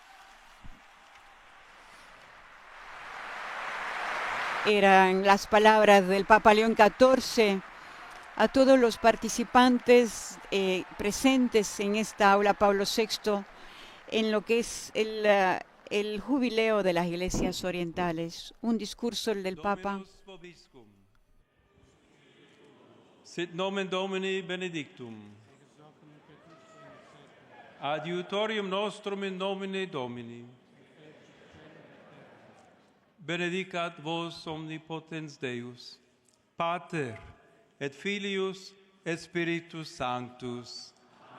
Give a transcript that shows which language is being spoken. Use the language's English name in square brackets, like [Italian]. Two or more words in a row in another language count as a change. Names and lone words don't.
[Spanish] Eran las palabras del Papa León XIV a todos los participantes presentes en esta aula Pablo VI en lo que es el jubileo de las iglesias orientales. Un discurso del Papa. [Latin] Sit nomen Domini benedictum. Adiutorium nostrum in nomine Domini. Benedicat vos omnipotens Deus, Pater et Filius et Spiritus Sanctus.